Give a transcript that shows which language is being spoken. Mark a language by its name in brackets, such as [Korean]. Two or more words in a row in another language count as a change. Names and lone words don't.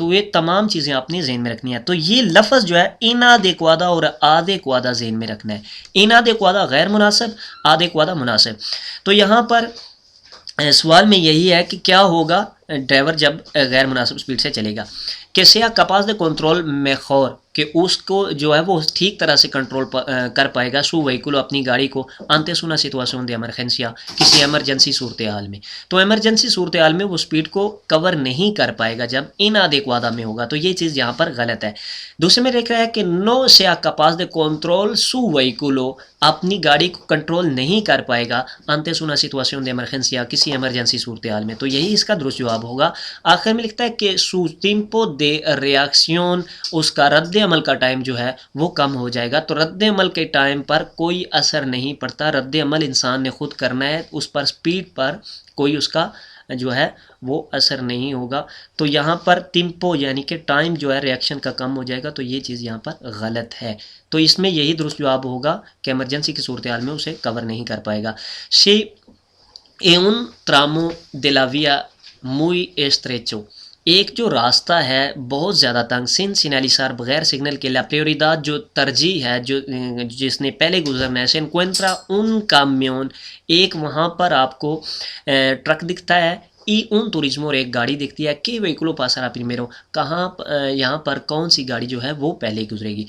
[Urdu] تو یہ تمام چیزیں اپنے ذہن میں رکھنی ہے. تو یہ لفظ جو ہے inadequada اور adecuada ذہن میں رکھنا ہے. inadequada غیر مناسب, adecuada مناسب. تو یہاں پر سوال میں یہی ہے کہ کیا ہوگا ڈرائیور جب غیر مناسب سپیڈ سے چلے گا. کہ [Spanish] sea capaz de control mejor [Urdu] کہ اس کو جو ہے وہ ٹھیک طرح سے کنٹرول کر پائے گا [Spanish] su vehículo [Urdu] اپنی گاڑی کو [Spanish] antes una situación de emergencia [Urdu] کسی ایمرجنسی صورتحال میں. تو ایمرجنسی صورتحال میں وہ سپیڈ کو کور نہیں کر پائے گا جب inadecuada میں ہوگا. تو یہ چیز یہاں پر غلط ہے. دوسرے میں دیکھ رہا ہے کہ [Spanish] no sea capaz de control su vehículo [Urdu] اپنی گاڑی کو کنٹرول نہیں کر پائے گا [Spanish] antes una situación de emergencia [Urdu] کسی ایمرجنسی صورتحال میں. تو یہی اس کا درست جواب ہوگا. آخر میں لکھتا ہے کہ [Spanish] su tiempo de reacción [Urdu] اس کا رد عمل کا ٹائم جو ہے وہ کم ہو جائے گا. تو رد عمل کے ٹائم پر کوئی اثر نہیں پڑتا, رد عمل انسان نے خود کرنا ہے, اس پر سپیڈ پر کوئی اس کا جو ہے وہ اثر نہیں ہوگا. تو یہاں پر ٹیمپو یعنی کہ ٹائم جو ہے ریاکشن کا کم ہو جائے گا. تو یہ چیز یہاں پر غلط ہے. تو اس میں یہی درست جواب ہوگا کہ ایمرجنسی کی صورتحال میں اسے کور نہیں کر پائے گا. [Spanish] si un tramo de la vía muy estrecho [Urdu] ایک جو راستہ ہے بہت زیادہ تنگ [Spanish] sin señalizar [Urdu] بغیر سگنل کے [Spanish] la prioridad [Urdu] جو ترجیح ہے جو جس نے پہلے گزرنا ہے [Spanish] se encuentra un camión [Urdu] ایک وہاں پر آپ کو ٹرک دکھتا ہے [Spanish] y un turismo [Urdu] اور ایک گاڑی دکھتی ہے [Spanish] qué vehículo pasará primero [Urdu] کہاں یہاں پر کون سی گاڑی جو ہے وہ پہلے گزرے گی.